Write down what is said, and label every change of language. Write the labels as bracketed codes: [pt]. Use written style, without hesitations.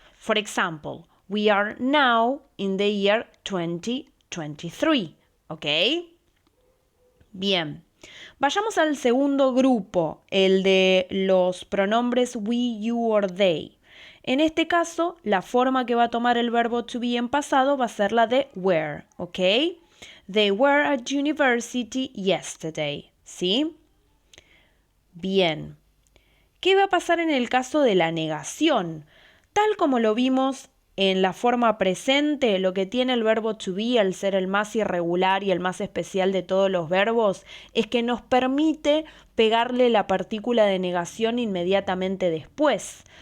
[en] For example, we are now in the year 2023, ¿ok? [es] Bien. Vayamos al segundo grupo, el de los pronombres [en] we, you or they. [es] En este caso, la forma que va a tomar el verbo to be en pasado va a ser la de were, ¿ok? [en] They were at university yesterday, ¿sí? [es] Bien. ¿Qué va a pasar en el caso de la negación? Tal como lo vimos en la forma presente, lo que tiene el verbo to be al ser el más irregular y el más especial de todos los verbos es que nos permite pegarle la partícula de negación inmediatamente después.